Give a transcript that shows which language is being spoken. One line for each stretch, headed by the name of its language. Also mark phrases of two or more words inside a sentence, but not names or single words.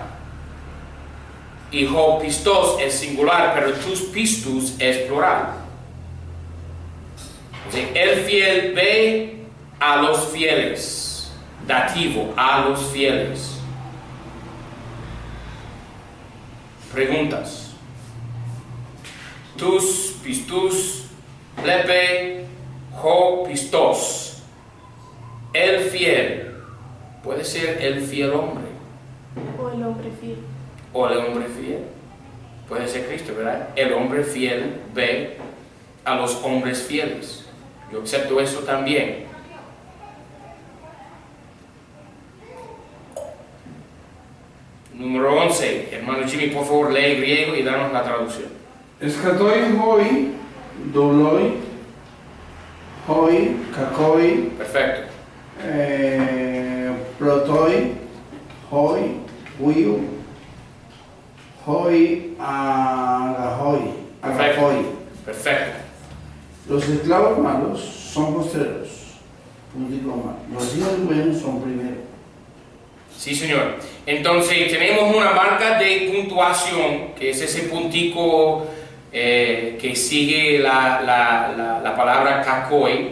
Spanish: Y
Greek: ὁ πιστός
Spanish: es singular, pero
Greek: τοὺς πιστούς
Spanish: es plural. Entonces, el fiel ve a los fieles. Dativo, a los fieles. Preguntas.
Greek: Tus, πιστούς, βλέπει, ὁ πιστός.
Spanish: El fiel. Puede ser el fiel hombre. O el hombre fiel. O el hombre fiel. Puede ser Cristo, ¿verdad? El hombre fiel ve a los hombres fieles. Yo acepto eso también. Número 11, hermano Jimmy, por favor, lee griego y danos la traducción.
Greek: ἔσχατοι οἱ, δοῦλοι, οἱ, κακοί,
Spanish: Perfecto.
Greek: πρῶτοι, οἱ, υἱοί, οἱ, ἀγαθοί, ἀγαθοί.
Spanish: Perfecto. Los esclavos malos son postreros. Punto y coma. Los hijos buenos son primero. Sí, señor. Entonces, tenemos una marca de puntuación, que es ese puntico que sigue la palabra kakoi.